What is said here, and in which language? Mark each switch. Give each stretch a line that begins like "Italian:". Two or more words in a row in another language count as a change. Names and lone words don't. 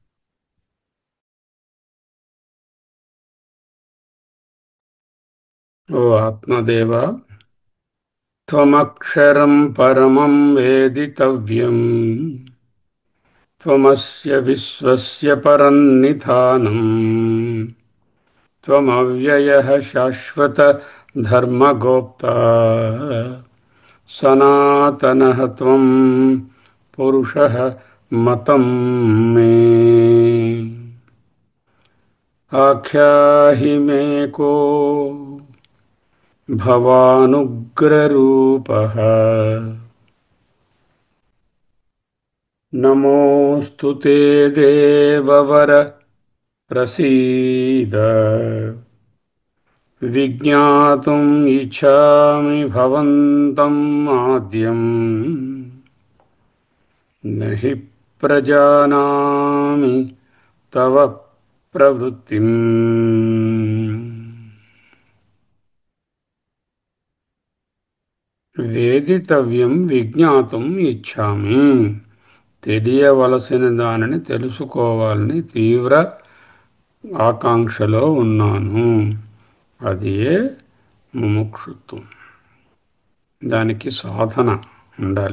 Sanskrit: ఓ ఆత్మదేవ, త్వమక్షరం పరమం వేదితవ్యం, త్వమస్య విశ్వస్య పరన్నిధానం, త్వమవ్యయః శాశ్వత ధర్మగోప్తా, సనాతనః త్వం పురుషः మతం మే. ఆఖ్యాहि మే కో భవానుగ్రరూపః. నమోऽस्तु ते देववर प्रसीद. विज्ञातुम् इच्छामि भवन्तम् आद्यम्, न हि प्रजानामि तव प्रवृत्तिम्. వేదితవ్యం విజ్ఞాతుం ఇచ్ఛామి.
Telugu: తెలియవలసిన దానిని తెలుసుకోవాలని తీవ్ర ఆకాంక్షలో ఉన్నాను. అది ఏ ముముక్షుత్వం. దానికి సాధన ఉండాలి.